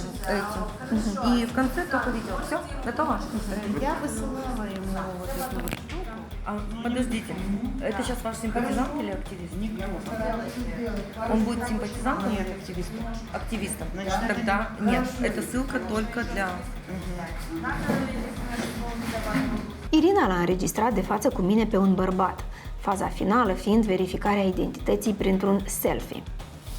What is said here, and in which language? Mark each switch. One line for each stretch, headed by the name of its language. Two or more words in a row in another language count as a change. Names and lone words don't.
Russian: И в конце только видео. Все, готово? Я высылала ему вот эту вот штуку. Подождите, это сейчас ваш симпатизант или активист? Он будет симпатизантом или активистом? Активистом. Значит, тогда нет, эта ссылка только для...
Romanian: Irina l-a înregistrat de față cu mine pe un bărbat, faza finală fiind verificarea identității printr-un selfie.